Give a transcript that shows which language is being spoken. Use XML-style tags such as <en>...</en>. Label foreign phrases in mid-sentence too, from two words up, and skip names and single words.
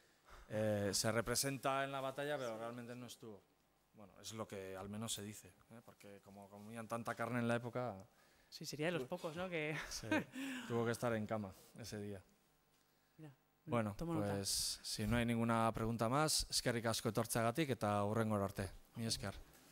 <es>Se representa en la batalla, pero realmente no estuvo. Bueno, es lo que al menos se dice, porque como comían tanta carne en la época... Sí, sería de los pocos, ¿no? Que... Sí, tuvo que estar en cama ese día. Mira, Bueno, pues si no hay ninguna pregunta más,</es> <eu>eskerrik asko etortzeagatik eta hurrengora arte. Mi esker.</eu>